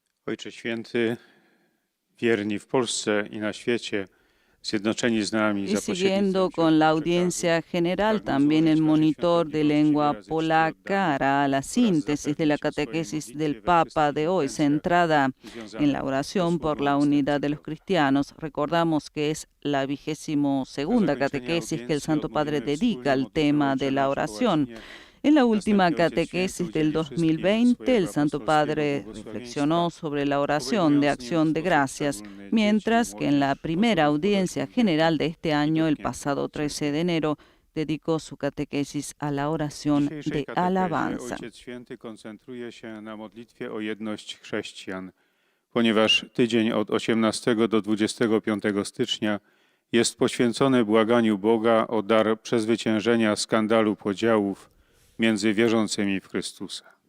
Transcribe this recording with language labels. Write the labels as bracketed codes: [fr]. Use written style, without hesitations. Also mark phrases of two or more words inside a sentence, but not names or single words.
[pl] Ojcze Święty, wierni w Polsce i na świecie, zjednoczeni z nami [es] Y [pl] za [es] siguiendo [pl] pośrednictwem [es] con la [pl] księży [es] audiencia [pl] przekazu, [es] general, [pl] pragnę [es] también el [pl] złożyć nasze [es] monitor de [pl] świętokroć [es] lengua [pl] wyrazy czci [es] polaca [pl] oddane [es] hará la [pl] oraz [es] síntesis de la [pl] zapewnić o swojej [es] catequesis [pl] modlitwie [es] del [pl] we [es] Papa [pl] wszystkich [es] de hoy, [pl] intencjach [es] centrada [pl] związanych [es] en la [pl] ze [es] oración por [pl] służbą [es] la unidad de los [pl] następców. [es] cristianos. Recordamos que es la 22ª catequesis que el Santo Padre dedica al tema de la oración. En la última catequesis del 2020, el Santo Padre reflexionó sobre la oración de acción de gracias, mientras que en la primera audiencia general de este año, el pasado 13 de enero, dedicó su catequesis a la oración de alabanza. [pl] Ojciec Święty koncentruje się na modlitwie o jedność chrześcijan, ponieważ tydzień od 18 do 25 stycznia jest poświęcony błaganiu Boga o dar przezwyciężenia skandalu podziałów między wierzącymi w Chrystusa.